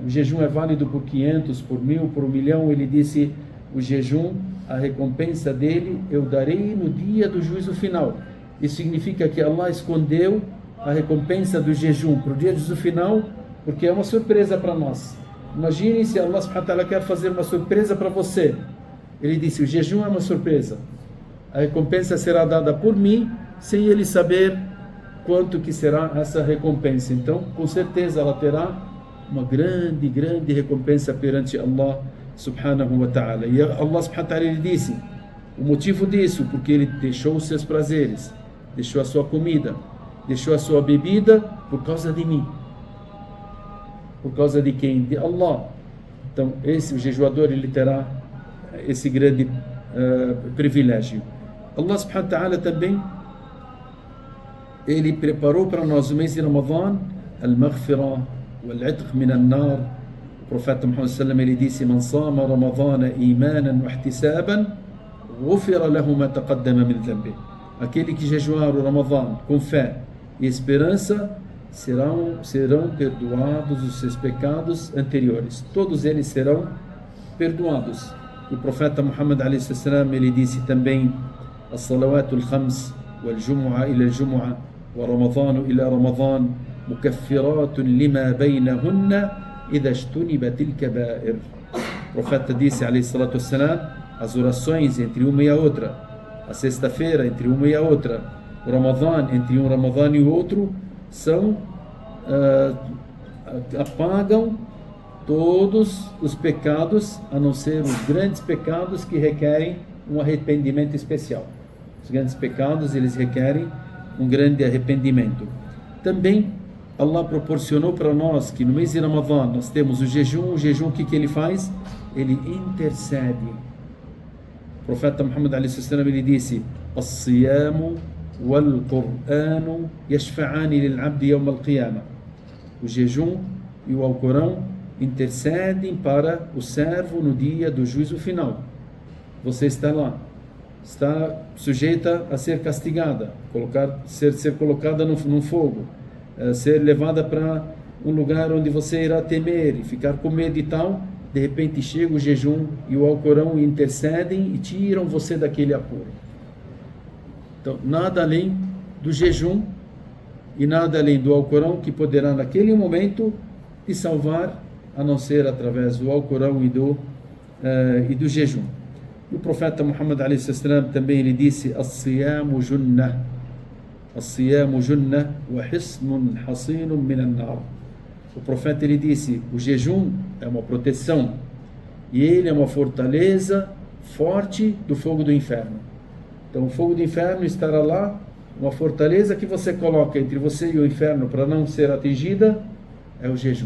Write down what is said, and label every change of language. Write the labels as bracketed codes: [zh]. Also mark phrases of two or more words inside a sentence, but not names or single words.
[pt] O jejum é válido por 500, por 1000, por 1 milhão. Ele disse: o jejum, a recompensa dele eu darei no dia do juízo final. Isso significa que Allah escondeu a recompensa do jejum para o dia do juízo final, porque é uma surpresa para nós. Imagine se Allah [ar] سبحانه وتعالى [pt] quer fazer uma surpresa para você. Ele disse: o jejum é uma surpresa. A recompensa será dada por mim, sem ele saber quanto que será essa recompensa. Então, com certeza ela terá uma grande recompensa perante Allah [ar] سبحانه وتعالى. E الله سبحانه وتعالى, [pt] ele disse o motivo disso: porque ele deixou os seus prazeres, deixou a sua comida, deixou a sua bebida por causa de mim. Por causa de quem? De Allah. Então, esse jejuador, ele terá esse grande privilégio. Allah [ar] سبحانه وتعالى [pt] também, ele preparou para nós o mês de Ramadã, [ar] المغفرة والعتق من النار. [pt] O profeta Muhammad [ar] صلى الله عليه وسلم, [pt] ele disse: [ar] "من صام رمضان إيمانا واحتسابا غفر له ما تقدم من ذنبه." [pt] Aquele que jejuar o Ramadã com fé e esperança, serão perdoados os seus pecados anteriores. Todos eles serão perdoados. E o profeta Muhammad [ar] عليه السلام, [pt] ele disse também: [ar] "الصلوات الخمس والجمعة إلى الجمعة ورمضان إلى رمضان مكفرات لما بينهن إذا اجتنبت الكبائر." [pt] O profeta disse [ar] عليه الصلاة والسلام: [pt] as orações entre uma e a outra, a sexta-feira entre uma e a outra, o Ramadã entre um Ramadã e o outro, apagam todos os pecados, a não ser os grandes pecados que requerem um arrependimento especial. Os grandes pecados, eles requerem um grande arrependimento. Também Allah proporcionou para nós que no mês de Ramadã nós temos o jejum. O jejum, o que ele faz? Ele intercede. O profeta Muhammad [ar] عليه السلام, [pt] ele disse: [ar] "الصيام والقرآن يشفعان للعبد يوم القيامة." [pt] O jejum e o Alcorão intercedem para o servo no dia do juízo final. Você está lá, está sujeita a ser castigada, ser colocada num fogo, ser levada para um lugar onde você irá temer e ficar com medo e tal. De repente chega o jejum e o Alcorão intercedem e tiram você daquele apuro. Então, nada além do jejum e nada além do Alcorão que poderá naquele momento te salvar, a não ser através do Alcorão e do jejum. E o profeta Muhammad [ar] عليه السلام [pt] também, ele disse: [ar] "الصيام جنة، الصيام جنة وحصن حصين من النار." [pt] O profeta, ele disse: o jejum é uma proteção e ele é uma fortaleza forte do fogo do inferno. Então o fogo do inferno estará lá, uma fortaleza que você coloca entre você e o inferno para não ser atingida é o jejum.